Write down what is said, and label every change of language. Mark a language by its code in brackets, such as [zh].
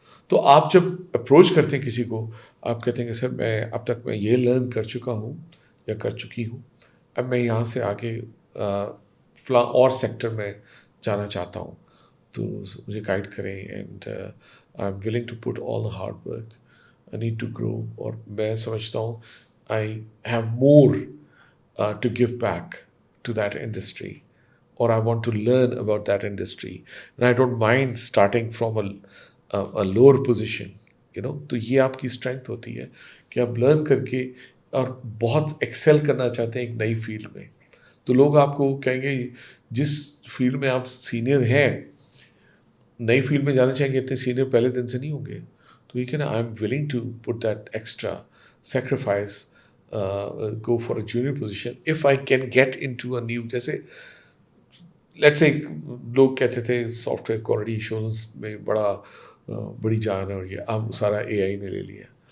[hi] तो आप जब अप्रोच करते हैं किसी को, आप कहते हैं कि सर मैं अब तक मैं ये लर्न कर चुका हूँ या कर चुकी हूँ, अब मैं यहाँ से आगे फला और सेक्टर में जाना चाहता हूँ, तो मुझे गाइड करें. [en] And I am willing to put all the hard work, I need to grow. [hi] और मैं समझता हूँ [en] I have more to give back to that industry, or I want to learn about that industry, and I don't mind starting from a lower position, [hi] तो ये आपकी strength होती है कि आप लर्न करके और बहुत एक्सेल करना चाहते हैं एक नई फील्ड में. तो लोग आपको कहेंगे जिस फील्ड में आप सीनियर हैं, नई फील्ड में जाना चाहेंगे, इतने सीनियर पहले दिन से नहीं होंगे. तो ये कहना [en] I am willing to put that extra sacrifice, go for a junior position if I can get into a new, [hi] जैसे [en] let's say [hi] लोग कहते थे सॉफ्टवेयर क्वालिटी एश्योरेंस में बड़ी जान है और ये अब सारा AI ने ले लिया.